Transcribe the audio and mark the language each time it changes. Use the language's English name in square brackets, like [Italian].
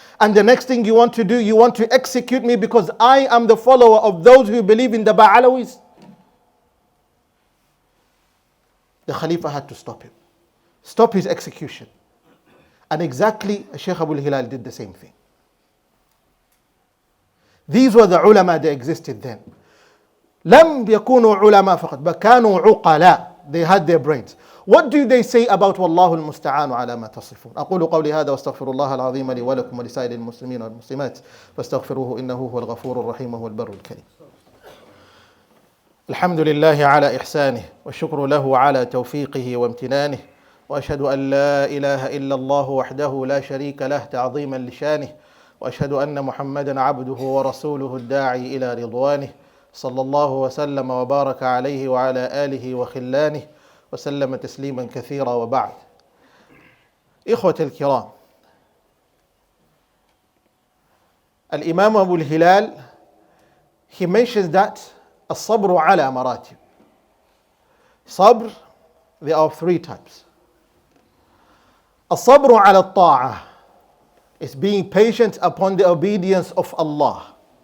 [English] And the next thing you want to do, you want to execute me because I am the follower of those who believe in the Ba'alawis? The Khalifa had to stop him. Stop his execution. And exactly Shaykh Abu Hilal did the same thing. These were the ulama that existed then. [Arabic] لم يكونوا علماء فقط, [English] but [Arabic] كانوا عقلاء. [English] They had their brains. What do they say about [Arabic] والله المستعان على ما تصفون؟ أقول قولي هذا واستغفر الله العظيم لي ولكم ولسائر المسلمين والمسلمات فاستغفروه إنه هو الغفور الرحيم وهو البر الكريم. الحمد لله على إحسانه والشكر له على توفيقه وامتنانه وأشهد أن لا إله إلا الله وحده لا شريك له تعظيما لشانه وأشهد أن محمدا عبده ورسوله الداعي إلى رضوانه صلى الله وسلم وبارك عليه وعلى آله وخلانه وسلم تسليما كثيرا وبعد. إخوة الكرام، Al-Imam Abu al-Hilal, [English] he mentions that [Arabic] الصبر على مراتب. [English] Sabr, there are three types. [Arabic] الصبر على الطاعة [English] is being patient upon the obedience of Allah.